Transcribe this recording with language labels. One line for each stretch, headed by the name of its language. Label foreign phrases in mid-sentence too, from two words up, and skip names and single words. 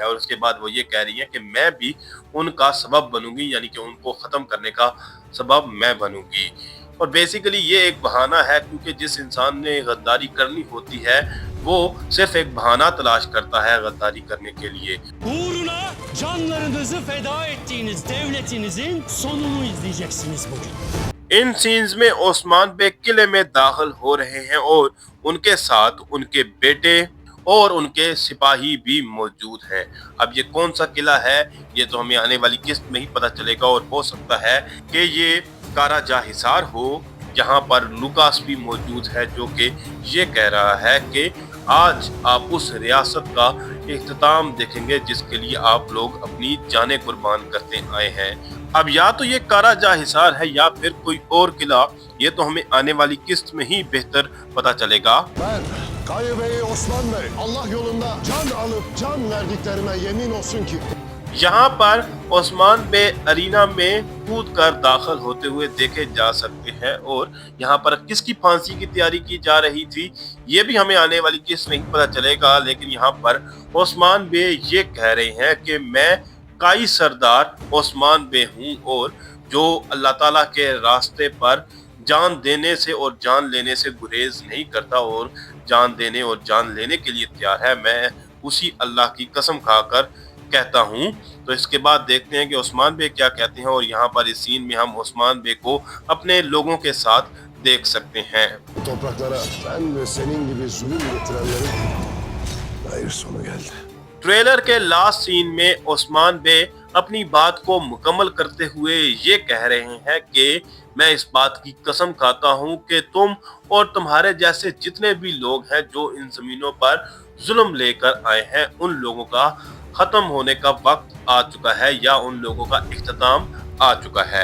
Hindi: और उसके बाद वो ये कह रही हैं कि मैं भी उनका सबब बनूंगी, यानी कि उनको ख़त्म करने का सबब मैं बनूंगी। और बेसिकली ये एक बहाना है, क्योंकि जिस इंसान ने गद्दारी करनी होती है वो सिर्फ एक बहाना तलाश करता है गद्दारी करने के लिए।
Turkish: Uğruna canlarınızı feda ettiğiniz devletinizin sonunu izleyeceksiniz bugün.
Hindi: इन सीन्स में ओस्मान बे किले में दाखिल हो रहे हैं और उनके साथ उनके बेटे और उनके सिपाही भी मौजूद हैं। अब ये कौन सा किला है ये तो हमें आने वाली किस्त में ही पता चलेगा, और हो सकता है कि ये काराजा हिसार हो, जहां पर लुकास भी मौजूद है जो कि ये कह रहा है कि आज आप उस रियासत का इख्तिताम देखेंगे जिसके लिए आप लोग अपनी जानें कुर्बान करते आए हैं। अब या तो ये काराजा हिसार है या फिर कोई और किला, ये तो हमें आने वाली किस्त में ही बेहतर पता चलेगा।
Turkish: Ben Kayı Bey, Osman Bey, Allah yolunda can alıp can verdiklerime yemin olsun ki
Hindi: यहाँ पर ओस्मान बे अरीना में कूद कर दाखिल होते हुए देखे जा सकते हैं, और यहाँ पर किसकी फांसी की तैयारी की जा रही थी ये भी हमें आने वाली किस्त में ही पता चलेगा। लेकिन यहाँ पर ओस्मान बे ये कह रहे हैं कि मैं काई सरदार ओस्मान बे हूँ, और जो अल्लाह ताला के रास्ते पर जान देने से और जान लेने से गुरेज नहीं करता और जान देने और जान लेने के लिए तैयार है, मैं उसी अल्लाह की कसम खाकर कहता हूँ। तो इसके बाद देखते हैं कि ओस्मान बे क्या कहते हैं, और यहाँ पर इस सीन में हम ओस्मान बे को अपने लोगों के साथ देख सकते हैं।
Turkish: bu topraklara ben ve senin gibi zulüm getirenlerin hayır sonu geldi.
Hindi: ट्रेलर के
English: last scene
Hindi: में ओस्मान बे अपनी बात को मुकम्मल करते हुए ये कह रहे हैं कि मैं इस बात की कसम खाता हूँ कि तुम और तुम्हारे जैसे जितने भी लोग हैं जो इन जमीनों पर जुल्म लेकर आए हैं, उन लोगों का खत्म होने का वक्त आ चुका है या उन लोगों का इख्तिताम आ चुका है।